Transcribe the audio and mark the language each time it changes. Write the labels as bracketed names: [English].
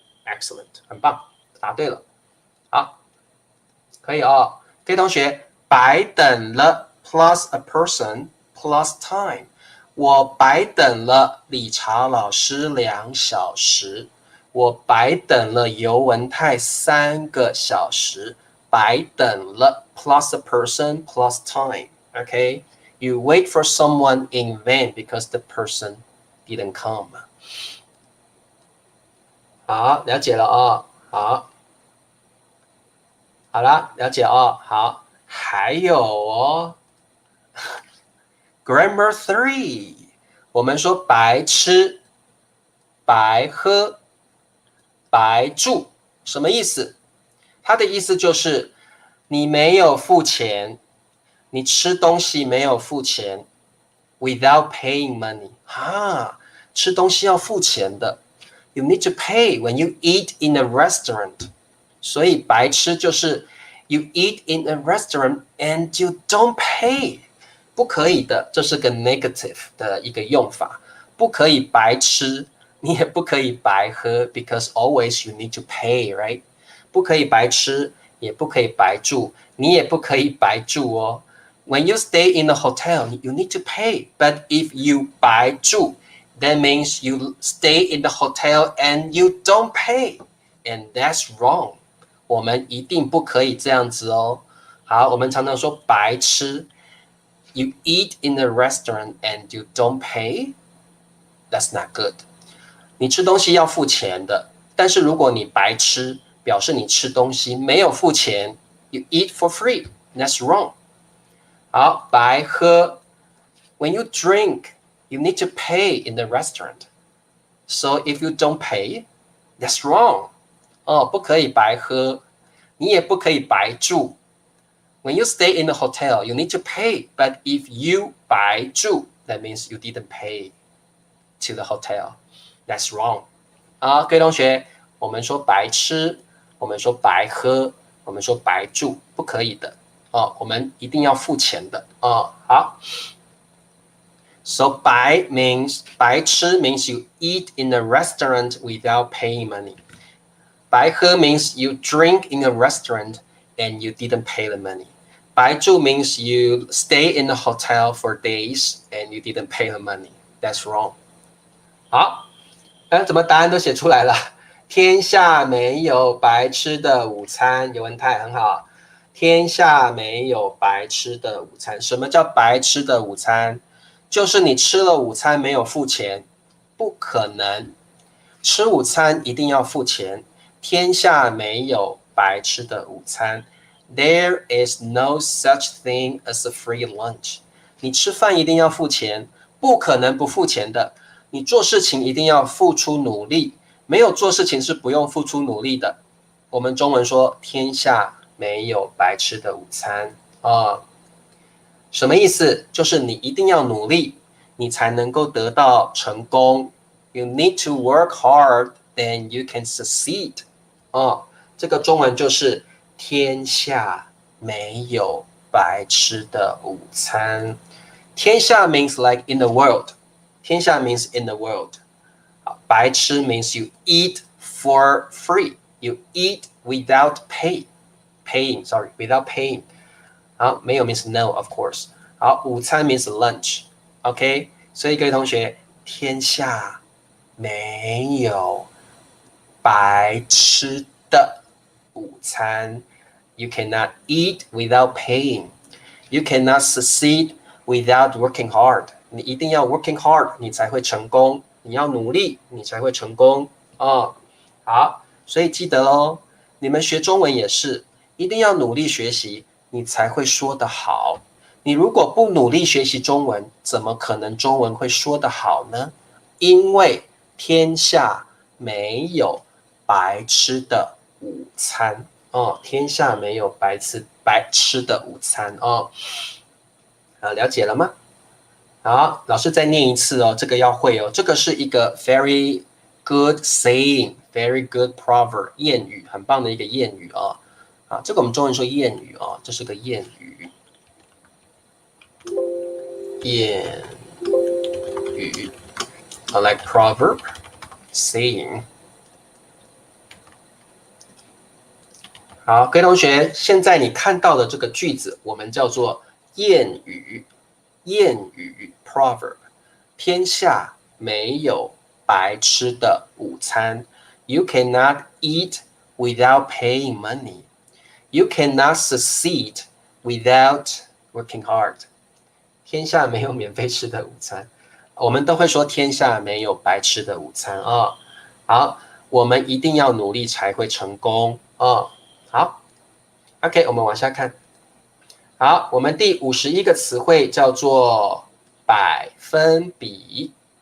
[Chinese] Excellent， 很棒，答对了。好，可以哦。各位同学，白等了 [English] plus a person plus time， [Chinese] 我白等了理查老师2小时，我白等了尤文泰3个小时。白等了 [English] plus a person plus time。OK， you wait for someone in vain because the person didn't come。 [Chinese] 好，了解了哦。好。好了，了解哦。好，还有哦 ，Grammar 3， 我们说白吃、白喝、白住，什么意思？它的意思就是你没有付钱，你吃东西没有付钱 ， [English] without paying money。 [Chinese] 吃东西要付钱的 [English] ，you need to pay when you eat in a restaurant。 [Chinese] 所以白吃就是 [English] you eat in a restaurant and you don't pay， [Chinese] 不可以的，这是个 negative 的一个用法，不可以白吃，你也不可以白喝 [English] because always you need to pay， right？ [Chinese] 不可以白吃，也不可以白住，你也不可以白住哦。 [English] When you stay in a hotel, you need to pay. But if you [Chinese] 白住, [English] that means you stay in the hotel and you don't pay. And that's wrong. [Chinese] 我们一定不可以这样子哦。好，我们常常说白吃 [English] ，you eat in a restaurant and you don't pay. That's not good. [Chinese] 你吃东西要付钱的，但是如果你白吃，表示你吃东西没有付钱 ， [English] you eat for free. That's wrong. [Chinese] 好，白喝 [English] ，when you drink, you need to pay in the restaurant. So if you don't pay, that's wrong. [Chinese] 哦，不可以白喝，你也不可以白住。 [English] When you stay in the hotel, you need to pay. But if you [Chinese] 白住 [English] that means you didn't pay to the hotel. That's wrong. [Chinese] 好，各位同学，我们说白吃，我们说白喝，我们说白住，不可以的哦，我们一定要付钱的哦。好。 [English] So 白 means [Chinese] 白吃 [English] means you eat in a restaurant without paying money. [Chinese] 白喝 [English] means you drink in a restaurant and you didn't pay the money. [Chinese] 白住 [English] means you stay in a hotel for days and you didn't pay the money. That's wrong. [Chinese] 好，怎么答案都写出来了？天下没有白吃的午餐，尤文泰很好。天下没有白吃的午餐。什么叫白吃的午餐？就是你吃了午餐没有付钱，不可能。吃午餐一定要付钱。天下没有白吃的午餐。 [English] There is no such thing as a free lunch. [Chinese] 你吃饭一定要付钱，不可能不付钱的。你做事情一定要付出努力，没有做事情是不用付出努力的。我们中文说天下没有白吃的午餐什么意思？就是你一定要努力，你才能够得到成功。 [English] You need to work hard, then you can succeed. [Chinese] 这个中文就是天下没有白吃的午餐。天下 [English] means like in the world. 天下 means in the world. [Chinese] 白吃 [English] means you eat for free. You eat without paying. Sorry, without paying. 好， [Chinese] 没有 [English] means no, of course. 好， [Chinese] 午餐 [English] means lunch. [Chinese] OK， 所以各位同学，天下没有白吃的午餐。 [English] You cannot eat without paying. You cannot succeed without working hard. [Chinese] 你一定要 [English] working hard， [Chinese] 你才会成功。你要努力，你才会成功好，所以记得咯，你们学中文也是，一定要努力学习，你才会说得好。你如果不努力学习中文，怎么可能中文会说得好呢？因为天下没有白吃的午餐哦，天下没有白吃的午餐哦。了解了吗？好，老师再念一次哦，这个要会哦。这个是一个 [English] very good saying，very good proverb， [Chinese] 谚语，很棒的一个谚语哦。啊，这个我们中文说谚语哦，这是个谚语。谚语 [English] like proverb saying。 [Chinese] 好，各位同学，现在你看到的这个句子，我们叫做谚语。谚语 proverb， 天下没有白吃的午餐。 [English] You cannot eat without paying money. You cannot succeed without working hard. [Chinese] 天下没有免费吃的午餐，我们都会说天下没有白吃的午餐啊。好，我们一定要努力才会成功啊。好 ，OK， 我们往下看。好，我们第51个词汇叫做百分比。